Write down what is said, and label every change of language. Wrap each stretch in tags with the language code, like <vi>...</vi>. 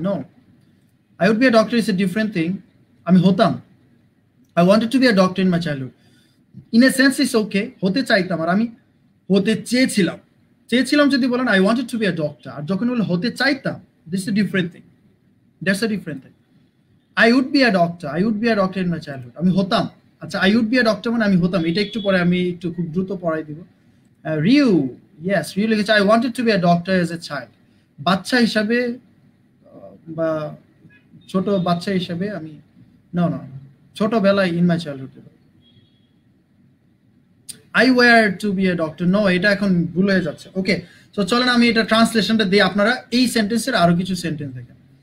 <en>No, I would be a doctor is a different thing.</en> <bn>আমি হতাম,</bn> <en>I wanted to be a doctor in my childhood. In a sense it's okay,</en> <bn>হতে চাইতাম, আর আমি হতে চেয়েছিলাম যদি বলেন</bn> <en>I wanted to be a doctor,</en> <bn>আর যখন বলে হতে চাইতাম,</bn> <en>this is a different thing. That's a different thing. I would be a doctor in my childhood.</en> <bn>আমি হতাম, আচ্ছা</bn> <en>I would be a doctor</en> <bn>মানে আমি হতাম, এটা একটু পরে আমি একটু খুব দ্রুত পড়াই দিব। রিউ লিখেছে</bn> <en>I wanted to be a doctor as a child.</en> <bn>বাচ্চা হিসাবে বা ছোট বাচ্চা হিসাবে আমি no ছোটবেলায়</bn> <en>in my childhood I were to be a doctor.</en> <bn>No, এটা এখন ভুল হয়ে যাচ্ছে। ওকে, সো চলেন আমি এটা ট্রান্সলেশনটা দিই, আপনারা এই সেন্টেন্সের আরো কিছু সেন্টেন্স দেখেন।</bn>